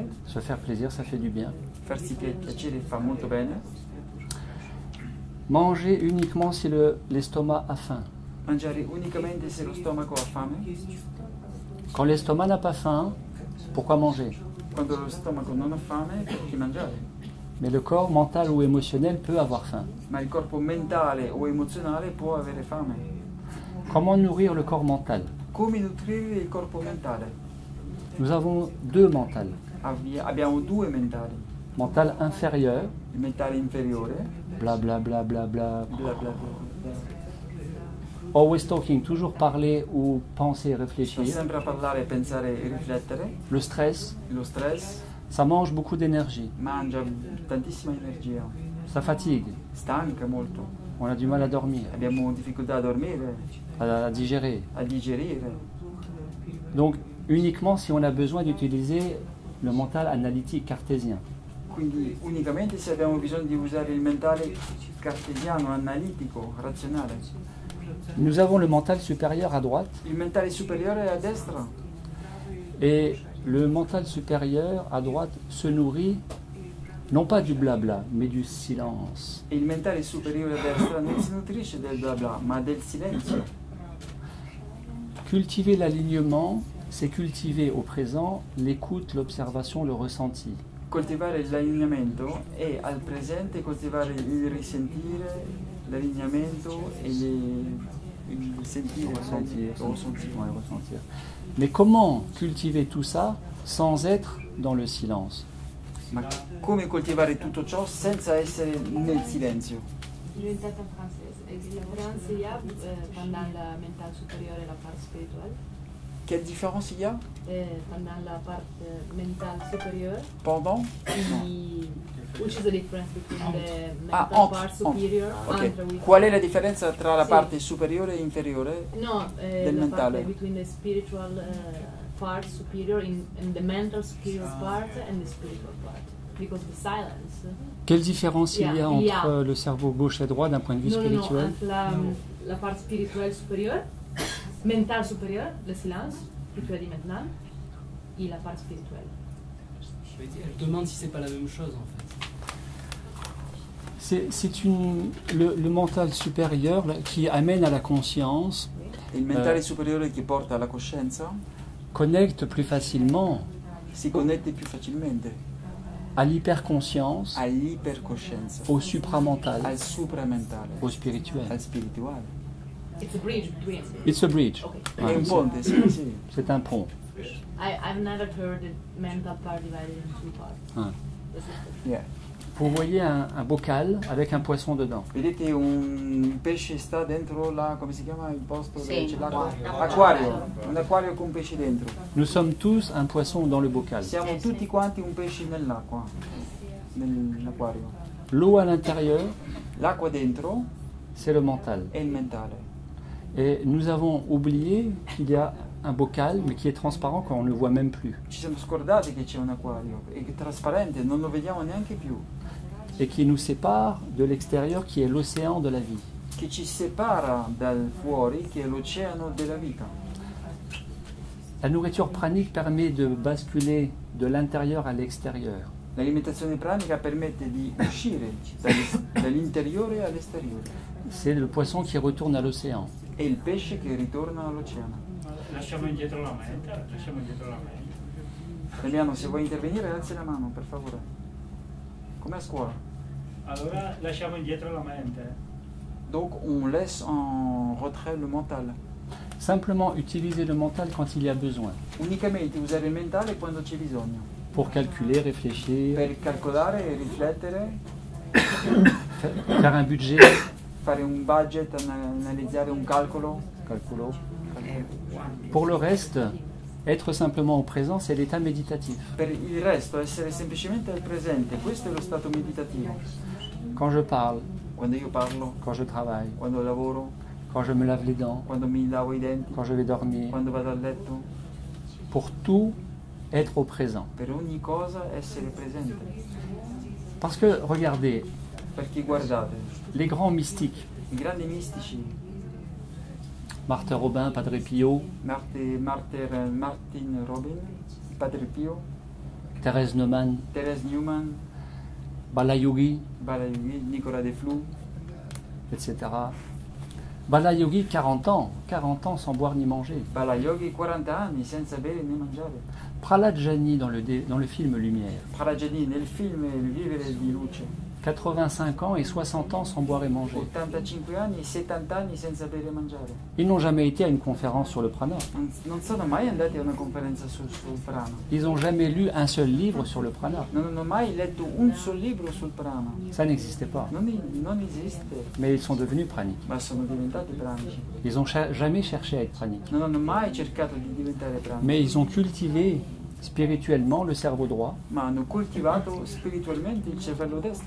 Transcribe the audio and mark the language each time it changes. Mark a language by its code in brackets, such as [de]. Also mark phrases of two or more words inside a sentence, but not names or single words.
[fr] Se faire plaisir, ça fait du bien. [it] farsi piacere fa molto bene, [fr] Manger uniquement si l'estomac a faim. [it] mangiare unicamente se lo stomaco ha fame, [fr] Quand l'estomac n'a pas faim, pourquoi manger? [it] quando lo stomaco non ha fame, perché mangiare? [fr] Mais le corps mental ou émotionnel peut avoir faim. [it] Ma il corpo mentale o emozionale può avere fame. [fr] Comment nourrir le corps mental? [it] Come nutrire il corpo mentale? [fr] Nous avons 2 mentales. [it] Abbiamo 2 mentali, [fr] Mental inférieur, [it] il mentale inferiore, bla bla bla bla bla, bla bla bla bla. [en] always talking, [fr] toujours parler ou penser, [it] Sto [fr] réfléchir. [it] sempre a parlare, pensare e riflettere. [fr] Le stress, [it] Lo stress [fr] ça mange beaucoup d'énergie, [it] mangia tantissima energia, [fr] ça fatigue, [it] stanca molto, [fr] on a du mal à dormir, [it] abbiamo difficoltà a dormire, [fr] à digérer. [it] a digerire. [fr] Donc uniquement si on a besoin d'utiliser le mental analytique cartésien. [it] Quindi unicamente se abbiamo bisogno di usare il mentale cartesiano, analitico, razionale. [fr] Nous avons le mental supérieur à droite [it] Il mentale superiore è a destra [fr] Et le mental supérieur, à droite, se nourrit non pas du blabla, mais du silence. [it] E il mentale superiore a destra non si nutrisce del bla bla, ma del silenzio. [fr] Cultiver l'alignement, c'est cultiver au présent l'écoute, l'observation, le ressenti. [it] Coltivare l'allineamento è al presente coltivare il risentire, l'allineamento e il sentire, [fr] Ressentir, ressentir. ouais, ressentir. Mais comment cultiver tout ça sans être dans le silence? [it] Ma come coltivare tutto ciò senza essere nel silenzio? Diventata francese. [fr] Et la différence il y a pendant la mental supérieure et la part spirituelle. Quelle différence il y a Pendant la part mental supérieure, pendant? [en] which is the difference between the Ah, mental [fr] entre, [en] part superior Ok. [fr] entre with [it] Qual è la differenza tra la Sì. parte superiore e inferiore? no del la mentale? parte [en] between the spiritual part superior and the mental superior part and the spiritual part, because the silence. [fr] Quelle différence il y a Il y a- entre le cerveau gauche et droit d'un point de vue Non, spirituel? entre la part spirituelle supérieure, mentale supérieure, le silence, que tu as dit maintenant, et la part spirituelle. Elle demande si c'est pas la même chose en fait. Le mental supérieur là, qui amène à la conscience [it] Il mentale superiore che porta alla coscienza [fr] connecte plus facilement [it] si connette più facilmente [fr] à l'hyperconscience, [it] all'ipercoscienza, [fr] au supramental, [it] al supramentale, [fr] au spirituel. [it] al spirituale. [en] It's a bridge between. It's a bridge. Okay. [it] È [fr] Ouais, [it] un ponte, sì, sì. [fr] c'est un pont. [en] I've never heard the mental part divided in two parts. Ah. This is Yeah. [fr] Vous voyez un bocal avec un poisson dedans. [it] Vedete un pesce sta dentro la, come si chiama il posto dove Sì, c'è l'acqua? acquario. Acquario, un acquario con pesci dentro. [fr] Nous sommes tous un poisson dans le bocal. [it] Siamo tutti quanti un pesce nell'acqua, nell'acquario. [fr] L'eau à l'intérieur, [it] L'acqua dentro [fr] c'est le mental. [it] è il mentale. [fr] Et nous avons oublié qu'il y a un bocal, mais qui est transparent quand on ne le voit même plus. [it] Ci siamo scordati che c'è un acquario, è trasparente, non lo vediamo neanche più, [fr] Et qui nous sépare de l'extérieur, qui est l'océan de la vie. [it] che ci separa dal fuori, che è l'oceano della vita. [fr] La nourriture pranique permet de basculer de l'intérieur à l'extérieur. [it] L'alimentazione pranica permette di uscire dall'interiore all'esteriore. [fr] C'est le poisson qui retourne à l'océan. [it] È il pesce che ritorna all'oceano. Lasciamo indietro la mente, lasciamo indietro la mente. Damiano, se vuoi intervenire, alzi la mano, per favore. Come a scuola. Allora lasciamo indietro la mente. [fr] Donc, on laisse en retrait le mental. Simplement utiliser le mental quand il y a besoin. [it] Unicamente usare il mentale quando c'è bisogno. [fr] Pour calculer, réfléchir, [it] Per calcolare, riflettere, [fr] faire un budget. [it] fare un budget, analizzare un calcolo. Calcolo. [fr] Pour le reste, être simplement au présent, c'est l'état méditatif. [it] Per il resto, essere semplicemente al presente, questo è lo stato meditativo. [fr] Quand je parle, [it] Quando io parlo, [fr] quand je travaille, [it] quando lavoro, [fr] quand je me lave les dents, [it] quando mi lavo i denti, [fr] quand je vais dormir, [it] quando vado a letto, [fr] pour tout, être au présent. [it] per ogni cosa essere presente. [fr] Parce que, regardez, [it] Perché guardate, [fr] les grands mystiques, [it] i grandi mistici, [fr] Marthe Robin, Padre Pio, [it] Martin Robin, Padre Pio, [fr] Thérèse Neumann, [it] Therese Newman, [fr] Balayogi, [it] Balayoghi, Nicolas Deflou, [fr] etc. Balayogi, 40 ans sans boire ni manger. [it] Balayoghi 40 anni senza bere né mangiare. [fr] Prahlad Jani dans le film Lumière, [it] Pralajani nel film Il vivere di luce, [fr] 85 ans et 60 ans sans boire et manger. [it] 85 anni e 70 anni senza bere e mangiare. [fr] Ils n'ont jamais été à une conférence sur le prana. [it] Non sono mai andati a una conferenza sul prana. [fr] Ils n'ont jamais lu un seul livre sur le prana. [it] Non hanno mai letto un solo libro sul prana. [fr] Ça n'existait pas. [it] Non esiste, [fr] Mais ils sont devenus praniques. [it] ma sono diventati pranici. [fr] Ils n'ont jamais cherché à être praniques. [it] Non hanno mai cercato di diventare pranici, [fr] Mais ils ont cultivé spirituellement le cerveau droit [it] ma hanno coltivato spiritualmente il cervello destro,